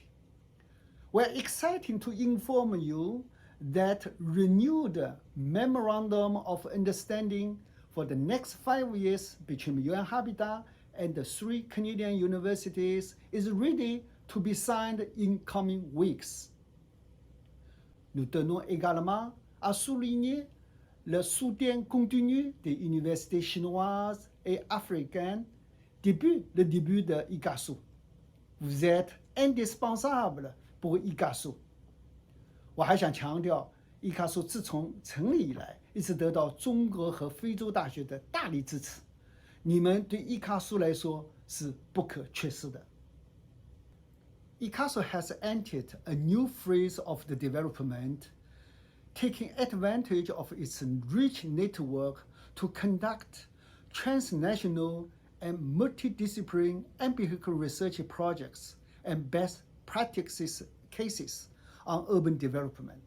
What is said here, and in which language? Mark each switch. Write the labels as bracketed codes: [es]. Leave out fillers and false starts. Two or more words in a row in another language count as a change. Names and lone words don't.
[en] We're excited to inform you that renewed Memorandum of Understanding for the next 5 years between UN Habitat and the 3 Canadian universities is ready to be signed in coming weeks. [fr] Nous tenons également à souligner le soutien continu des universités chinoises et africaines depuis le début de ICCCASU. Vous êtes indispensable pour ICCCASU。 [zh] 我还想强调，ICCCASU自从成立以来，一直得到中国和非洲大学的大力支持。你们对ICCCASU来说是不可缺失的。 [en] ICCCASU has entered a new phase of the development, taking advantage of its rich network to conduct transnational and multidisciplinary empirical research projects and best practices cases on urban development.